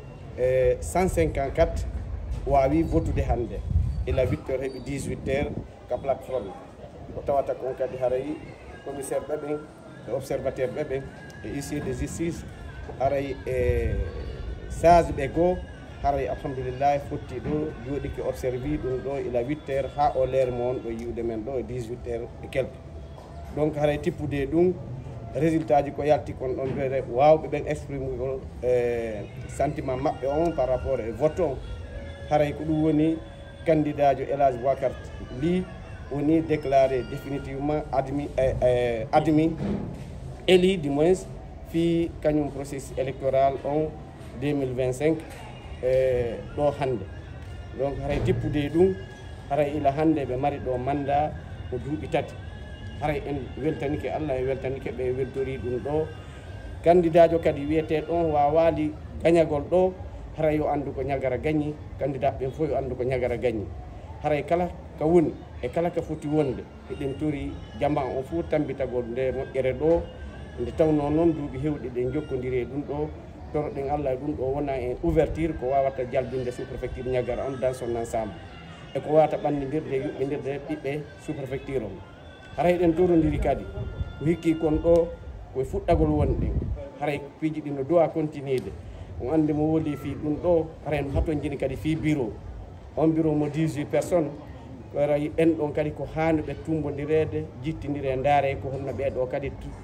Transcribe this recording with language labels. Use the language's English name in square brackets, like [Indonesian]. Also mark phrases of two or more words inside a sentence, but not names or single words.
[Fula] 154 wawi votude hande ila 8 heures heɓi 18 heures ka plateforme ko tawata kon kadi haray commissaire ɓeɓen e observateur ɓeɓen e [French] huissier de justice [Fula] haray e sage ɓe goo haray alhamdulillah fotti ɗo jooɗiki observi ɗum ɗo ila 8 heures ha o leer mo on ɗo yiwde men ɗo e [French] 18 heures et quelque donc [Fula] haray tippude ɗum résultat ji ko yalti kon ɗon ɓe wawɓe ɓen exprime gol sentiment maɓɓe on [French] par rapport [Fula] e vote on haray ko ɗum woni candidat jo Elhadj Boubacar Ly woni [French] déclaré définitivement admis élu du moins [Fula] fi kañum [French] processus électoral [Fula] on 2025 ɗo hande donc haray tippude ɗum haray ila hande ɓe mari ɗo mandat ko duuɓi 3 haray en weltanike Allah e weltanike ɓe weltori ɗum ɗo candidat jo kadi wiyete ɗon wawali gañagol ɗo haray yo andu ko ñagara gagni candidat ɓen fof yo andu ko ñagara gagni haray kala ka woni e kala ka foti wonde eɗen tori jamba on fof tambitagol nde moƴƴere ɗo nde tawno noon duuɓi hewɗi ɗen jokkodiri e ɗum ɗo toroɗen Allah e ɗum ɗo wona en ouverture ko wawata jalbinde [French] sous préfecture [Fula] ñagara on [French] dans son ensemble [Fula] e ko wawata ɓannidirde yuɓɓidirde ɓiɓɓe [French] sous préfecture [Fula] on haray ɗen torodiri kadi ko hikki kon ɗo koye fuɗɗagol wonɗe haray piiji ɗi no dowa continuede on andi mo woli fi ɗum ɗo haray haton jini kadi fi bureau on bureau mo 18 personnes waray ɓen ɗon kadi ko hande ɓe tumbodirede jittidire ndaare ko honno ɓeɗo kadi